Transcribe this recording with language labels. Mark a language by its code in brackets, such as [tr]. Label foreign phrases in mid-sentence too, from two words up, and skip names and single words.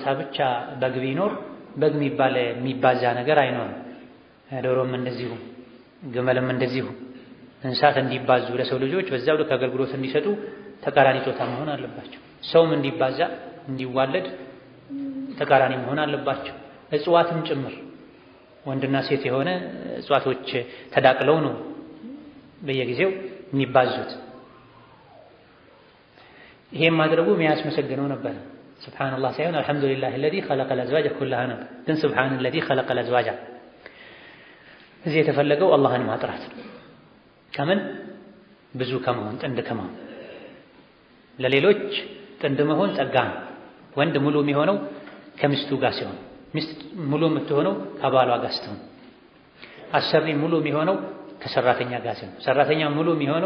[am] ብቻ በግ ቢኖር በግ የሚባዛ ነገር አይኖርም። ዶሮም እንደዚሁ፣ ግመልም እንደዚሁ እንስሳት እንዲባዙ ለሰው ልጆች በዛው ልክ አገልግሎት እንዲሰጡ ተቃራኒ ጾታ መሆን አለባቸው። ሰውም እንዲባዛ እንዲዋለድ ተቃራኒ መሆን አለባቸው። እጽዋትም ጭምር ወንድና ሴት የሆነ እጽዋቶች ተዳቅለው ነው በየጊዜው የሚባዙት። ይሄን ማድረጉ የሚያስመሰግነው ነበር። ሱብሃንአላህ ሳይሆን [ar] الحمد لله الذي خلق الأزواج كلها [am] ነበር። ግን [ar] سبحان الذي خلق الأزواج [am] እዚህ የተፈለገው አላህን ማጥራት ከምን ብዙ ከመሆን ጥንድ ከመሆን። ለሌሎች ጥንድ መሆን ጸጋ ነው። ወንድ ሙሉ የሚሆነው ከሚስቱ ጋር ሲሆን፣ ሚስት ሙሉ የምትሆነው ከባሏ ጋር ስትሆን፣ አሰሪ ሙሉ የሚሆነው ከሰራተኛ ጋር ሲሆን፣ ሰራተኛ ሙሉ የሚሆነው